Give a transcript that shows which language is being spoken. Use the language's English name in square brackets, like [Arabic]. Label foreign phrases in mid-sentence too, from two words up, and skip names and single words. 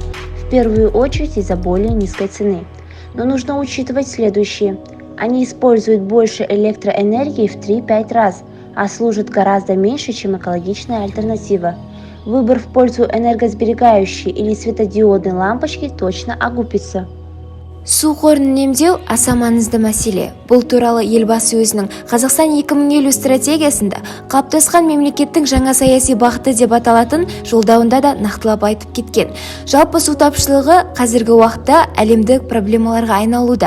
[Russian] В первую очередь из-за более низкой цены. Но нужно учитывать следующее. Они используют больше электроэнергии в 3-5 раз, а служат гораздо меньше, чем экологичная альтернатива. Выбор в пользу энергосберегающей или светодиодной лампочки точно окупится. [Kazakh] Су қорын үнемдеу аса маңызды мәселе. Бұл туралы елбасы өзінің Қазақстан 2050 стратегиясында қалыптасқан мемлекеттің жаңа саяси бағыты деп аталатын жолдауында да нақтылап айтып кеткен. Жалпы су тапшылығы қазіргі уақытта әлемдік проблемаларға айналуда.